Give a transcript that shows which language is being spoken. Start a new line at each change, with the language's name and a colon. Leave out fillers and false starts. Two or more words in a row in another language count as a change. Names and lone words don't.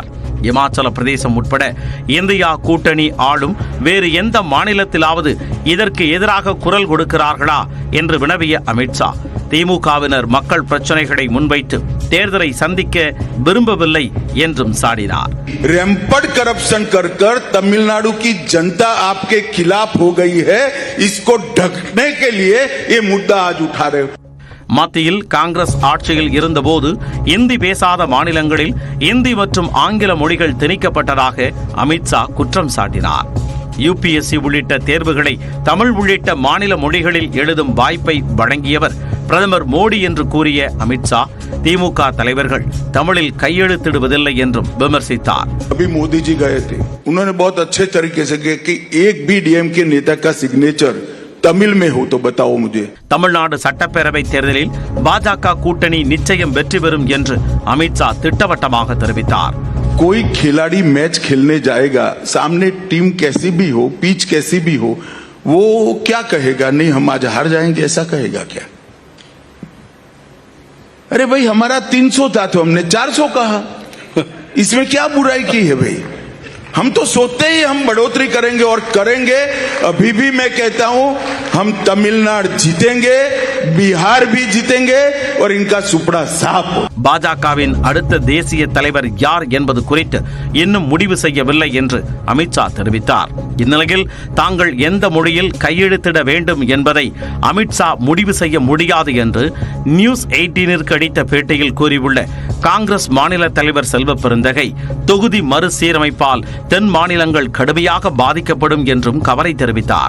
Tamil: இமாச்சல பிரதேசம் உட்பட இந்தியா கூட்டணி ஆளும் வேறு எந்த மாநிலத்திலாவது இதற்கு எதிராக குரல் கொடுக்கிறார்களா என்று வினவிய அமித்ஷா திமுகவினர் மக்கள் பிரச்சனைகளை முன்வைத்து தேர்தலை சந்திக்க விரும்பவில்லை என்றும் சாடினார்.
English: rampant corruption
Hindi: कर तमिलनाडु की जनता आपके खिलाफ हो गई है, इसको ढकने के लिए ये मुद्दा आज उठा रहे.
Tamil: மத்தியில் காங்கிரஸ் ஆட்சியில் இருந்தபோது இந்தி பேசாத மாநிலங்களில் இந்தி மற்றும் ஆங்கில மொழிகள் திணிக்கப்பட்டதாக அமித்ஷா குற்றம் சாட்டினார். UPSC உள்ளிட்ட தேர்வுகளை தமிழ் உள்ளிட்ட மாநில மொழிகளில் எழுதும் வாய்ப்பை வழங்கியவர் பிரதமர் மோடி என்று கூறிய அமித்ஷா திமுக தலைவர்கள் தமிழில் கையெழுத்திடுவதில்லை என்றும் விமர்சித்தார்.
Hindi: अभी मोदी जी गए थे, उन्होंने बहुत अच्छे तरीके से कहा कि एक भी डीएमके नेता का सिग्नेचर तमिल में हो तो बताओ मुझे.
Tamil: தமிழ்நாடு சட்டப்பேரவை தேர்தலில் பாஜக கூட்டணி நிச்சயம் வெற்றி பெறும் என்று அமித்ஷா திட்டவட்டமாக தெரிவித்தார்.
Hindi: कोई खिलाड़ी मैच खेलने जाएगा, सामने टीम कैसी भी हो, पिच कैसी भी हो, वो क्या कहेगा? नहीं हम आज हार जाएंगे, ऐसा कहेगा क्या? अरे भाई हमारा 300 था तो हमने 400 कहा, इसमें क्या बुराई की है भाई? हम तो सोचते ही हम बढ़ोतरी करेंगे और करेंगे. अभी भी मैं कहता हूं हम तमिलनाडु जीतेंगे, बिहार भी जीतेंगे और इनका सुपड़ा साफ हो.
Tamil: பாஜகவின் அடுத்த தேசிய தலைவர் யார் என்பது குறித்து இன்னும் முடிவு செய்யவில்லை என்று அமித்ஷா தெரிவித்தார். இந்நிலையில் தாங்கள் எந்த மொழியில் கையெழுத்திட வேண்டும் என்பதை அமித்ஷா முடிவு செய்ய முடியாது என்று நியூஸ் 18ற்கு அளித்த பேட்டியில் கூறியுள்ள காங்கிரஸ் மாநில தலைவர் செல்வ பெருந்தகை தொகுதி மறுசீரமைப்பால் தென் மாநிலங்கள் கடுமையாக பாதிக்கப்படும் என்றும் கவலை தெரிவித்தார்.